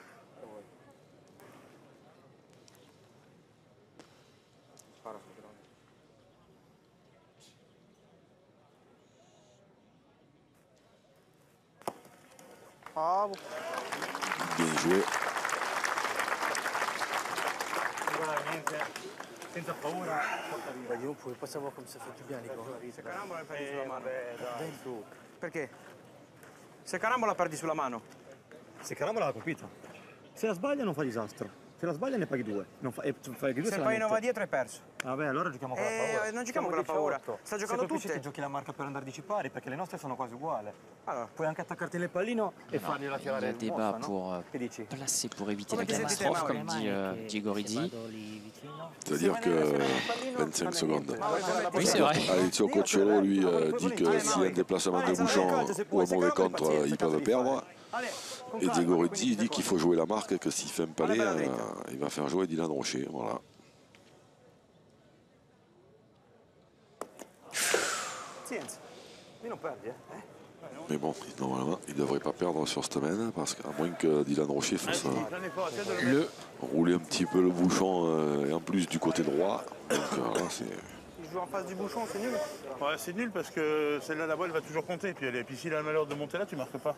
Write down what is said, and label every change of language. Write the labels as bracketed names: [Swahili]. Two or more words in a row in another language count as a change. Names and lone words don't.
[French] Bravo. Bien joué. [Italian] Senza paura. [French] Bah, dis donc, on pouvait pas savoir comme ça fait du bien, les gars. [Italian] Se Carambola la perdi sulla mano. Dai su. Perché? Se Carambola la perdi sulla mano. Se Carambola l'ha colpita. Se la sbaglia non fa disastro. Se la sbaglia ne paghi 2. Non fa, fai 2 Se poi non va dietro hai perso. Vabbè, allora giochiamo con la paura. Non giochiamo con la paura. Sta giocando tutte. tutte. Che giochi la marca per andare di pari, perché le nostre sono quasi uguali. Allora, Puoi anche attaccarti nel pallino e fargliela tirare [French] Le débat [Italian] mossa, [French] pour [Italian] no? Che dici? [French] placer, pour éviter [Italian] Come [French] la [Italian] ti sentite, [French] catastrophe, [Italian] Mauri? [French] comme dit Diego Rizzi. C'est-à-dire que 25 secondes. Oui, c'est vrai. Alessio Cocciolo, lui, dit que s'il y a un déplacement de bouchon ou un mauvais contre, ils peuvent perdre. Et Diego Rizzi dit qu'il faut jouer la marque et que s'il fait un palais, il va faire jouer Dylan Rocher. Voilà. [Italian] Pazienza. Io non perdi, [French] Mais bon, normalement, il ne devrait pas perdre sur cette semaine, parce qu'à moins que Dylan Rocher fasse rouler un petit peu le bouchon, et en plus du côté droit. Donc là, c'est... il joue en face du bouchon, c'est nul. Ouais, c'est nul parce que celle-là, la balle va toujours compter. Puis s'il a le malheur de monter là, tu marques pas.